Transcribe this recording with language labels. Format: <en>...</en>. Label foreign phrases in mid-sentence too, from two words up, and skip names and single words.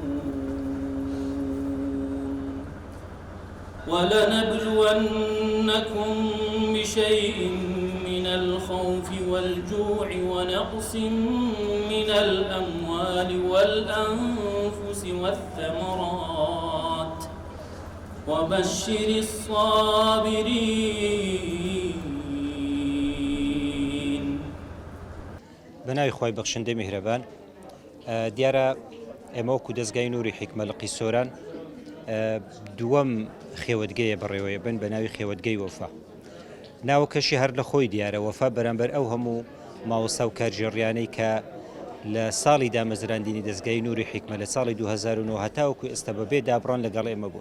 <ar>ولنبلونكم بشيء من الخوف والجوع ونقص من الأموال والأنفس والثمرات وبشر الصابرين.</ar> <ckb>بناوی خۆی بەخشندەی میهرەبان، دیارە ئێمە وەکو دەستگای نووری حیکمە لە قیسۆران دووەم خێوەتگەیە بەڕێوەیە بن بە ناوی خێوەتگەی وەفا. ناوەکەشی هەر لە خۆی دیارە وەفا بەرامبەر ئەو هەموو ماوەستا و کارژێڕیانەی کە لە ساڵی دامەزراندنی دەستگای نووری حیکمە لە ساڵی 2009 هەتاوەکو ئێستا بەبێ دابڕان لەگەڵ ئێمە بوو.</ckb>